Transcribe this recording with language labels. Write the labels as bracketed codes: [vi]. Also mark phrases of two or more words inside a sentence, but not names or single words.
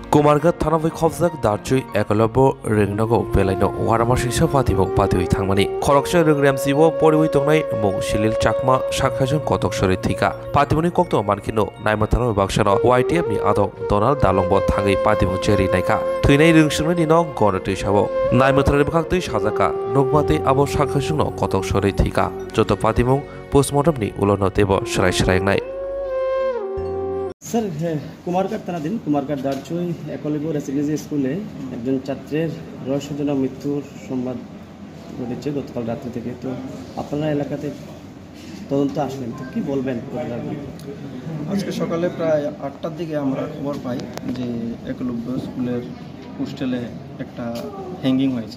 [trp] कुमारघाट थानाबै खबजाक दार्चुई एकलब्य रेंगनागौ बेलाइनो वारामासिसा पातिमौ पातिui थांमानि खरकसा रेंग्रामसिबो परिवै तंनाय मुं सिलिल चाकमा साखाजन कतक सरि थैका पातिमुनि कक्तो मानखिनो नायमाथानो बाक्सानो YTF नि आदं डोनाल्ड दालंबो थाङै पातिमु जेरि नायका थैनाय रोंसुंनि दिनो गनतै साबो नायमाथानो बखाक्तै साजाका नगमातै आबो साखाजनो कतक सरि थैका जत पातिमु पोस्टमर्टमनि उलनो देबो सराय सरायनाय [bn] স্যার কুমারঘাট থানাধীন কুমারঘাট দার্চুই একলব্য [en] residential school [bn] একজন ছাত্রের রহস্যজনক মৃত্যুর সংবাদ ঘটেছে গতকাল রাত্রি থেকে। তো আপনারা এলাকাতে তদন্ত আসলেন, তো কি বলবেন? আজকে সকালে প্রায় 8টার দিকে আমরা খবর পাই যে একলব্য স্কুলের হোস্টেলে একটা হ্যাঙ্গিং হয়েছে।